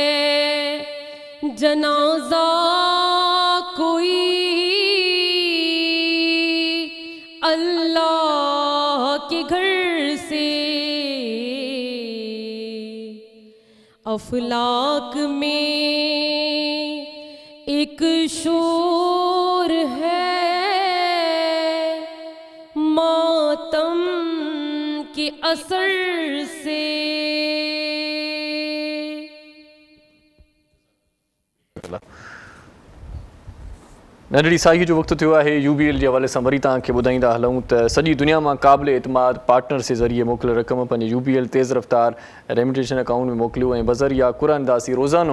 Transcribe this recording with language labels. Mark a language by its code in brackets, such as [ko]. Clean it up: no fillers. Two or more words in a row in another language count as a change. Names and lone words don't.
[ur] جنازہ کوئی اللہ کے گھر سے افلاک میں ایک شور ہے ماتم کے اثر سے [sd] नंढड़ी साईं जो वक़्तु थियो आहे UBL जे हवाले सां वरी तव्हांखे ॿुधाईंदा हलूं त सॼी दुनिया मां क़ाबिल एतमाद पार्टनर्स जे ज़रिए मोकिलियल रक़म पंहिंजे UBL तेज़ रफ़्तार [en] remittance account [sd] में मोकिलियो ऐं बज़रिया क़ुरान दासी रोज़ानो